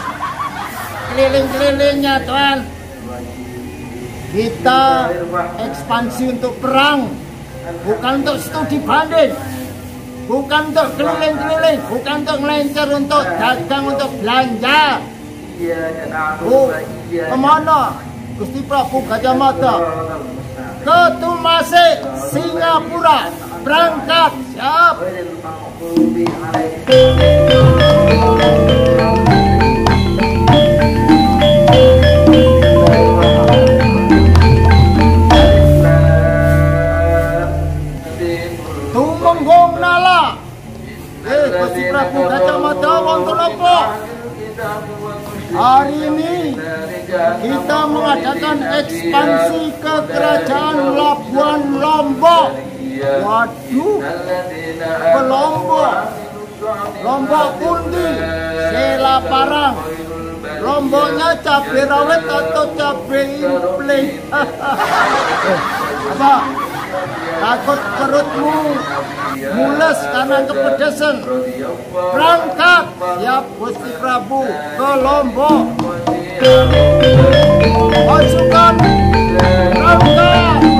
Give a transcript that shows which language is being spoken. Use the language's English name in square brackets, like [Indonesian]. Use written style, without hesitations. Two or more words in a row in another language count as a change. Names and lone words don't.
[Indonesian] Keliling-kelilingnya, Tuan. Kita ekspansi untuk perang bukan untuk studi banding, bukan untuk keliling-keliling, bukan untuk ngelencer, untuk dagang, untuk belanja. Kemana Gusti Prabu Gajah Mada? Ke Tumase, Singapura. Berangkat, siap. Tumenggong nala. [Javanese] Gusti Prabu Gajah Mada wonten apa? [Indonesian] Hari ini kita mengadakan ekspansi ke Kerajaan Labuan Lombok. Waduh, ke Lombok. [Javanese] Lombok pundi? Selaparang. [Indonesian] Lomboknya cabai rawit atau cabai impling? Apa? Takut perutmu mules karena kepedesan. Berangkat, siap Gusti Prabu, ke Lombok. Pasukan berangkat.